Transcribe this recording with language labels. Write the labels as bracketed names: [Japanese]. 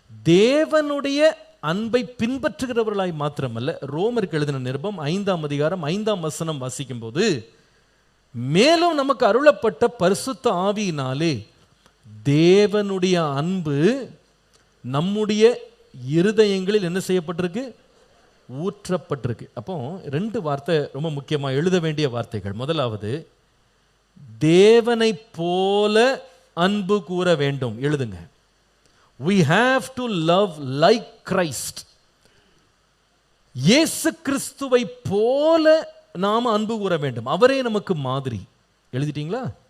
[Tamil] தேவனுடைய அன்பை பின்பற்றுகிறவர்களாய் மாத்திரமல்ல, ரோமருக்கு எழுதின நிருபம் 5ஆம் அதிகாரம் 5ஆம் வசனம் வாசிக்கும் போது, மேலும் நமக்கு அருளப்பட்ட பரிசுத்த ஆவியினாலே தேவனுடைய அன்பு நம்முடைய இருதயங்களில் என்ன செய்யப்பட்டிருக்கு, ஊற்றப்பட்டிருக்கு. அப்போ 2 வார்த்தை ரொம்ப முக்கியமாக எழுத வேண்டிய வார்த்தைகள். முதலாவது, தேவனை போல அன்பு கூற வேண்டும், எழுதுங்க. [English] we have to love like Christ. [Tamil] இயேசு கிறிஸ்துவை போல நாம அன்பு கூற வேண்டும். அவரே நமக்கு மாதிரி. எழுதிட்டீங்களா?